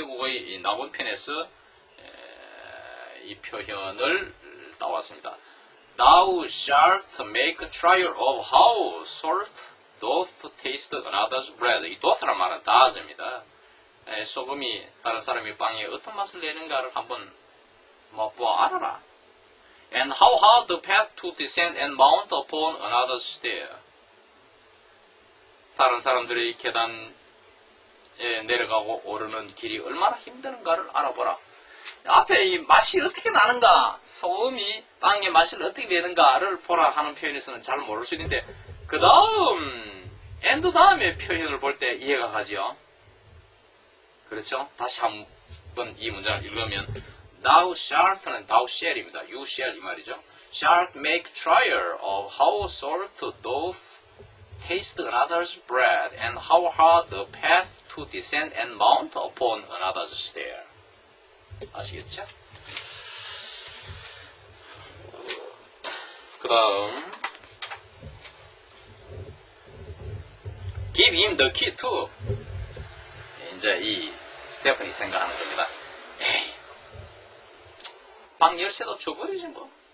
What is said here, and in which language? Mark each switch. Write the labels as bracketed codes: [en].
[ko] 희곡의 낙원편에서 이 표현을 따왔습니다. [en] Thou shalt make a trial of how salt doth taste another's bread. [ko] 이 doth란 말은 다즈입니다. 소금이 다른 사람의 빵에 어떤 맛을 내는가를 한번 맛보아 알아라. [en] And how hard the path to descend and mount upon another's stair. [ko] 다른 사람들의 계단에 내려가고 오르는 길이 얼마나 힘드는가를 알아보라. 앞에 이 맛이 어떻게 나는가, 소금이 빵의 맛을 어떻게 내는가를 보라 하는 표현에서는 잘 모를 수 있는데 그 다음 and 다음에 표현을 볼 때 이해가 가죠. 그렇죠? 다시 한번 이 문장을 읽으면 [en] Thou shalt [ko] 는 [en] thou shall [ko] 입니다. [en] You shall [ko] 이 말이죠. [en] Shalt make trial of how salt doth taste another's bread and how hard the path to descend and mount upon another's stair. [ko] 아시겠죠? 그 다음 [en] Give him the key to. [ko] 이제 이 스테판이 생각하는 겁니다. 에이, 방 열쇠도 줘버리지 뭐.